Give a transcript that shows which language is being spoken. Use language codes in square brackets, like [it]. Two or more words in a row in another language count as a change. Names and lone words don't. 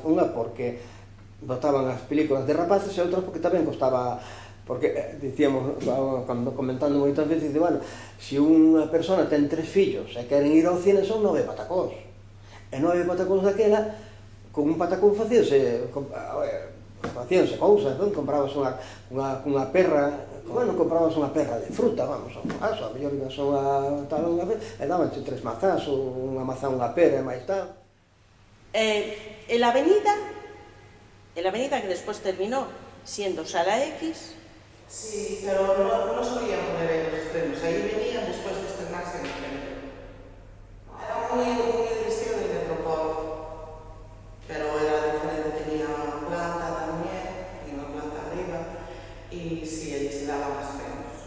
[gl] Unha porque botaban as películas de rapaces e outra porque tamén costaba, porque dicíamos, cando comentando moitas veces, bueno, se unha persona ten 3 fillos e queren ir ao cine son 9 patacóns, e 9 patacóns daquela, con un patacón facíanse cousas, non? Comprabas unha perra, bueno, comprabas unha perra de fruta, vamos, a mellor ibas unha vez, e dabanche 3 mazás, ou unha mazá, unha pera, e máis tal. [es] En la avenida que después terminó siendo Sala X. Sí, pero no solían poner en los estrenos, ahí venían después de estrenarse en el centro. Era muy del estilo del Metropol, pero era diferente, tenía planta también, tenía una planta arriba, y sí, allí se daban estrenos.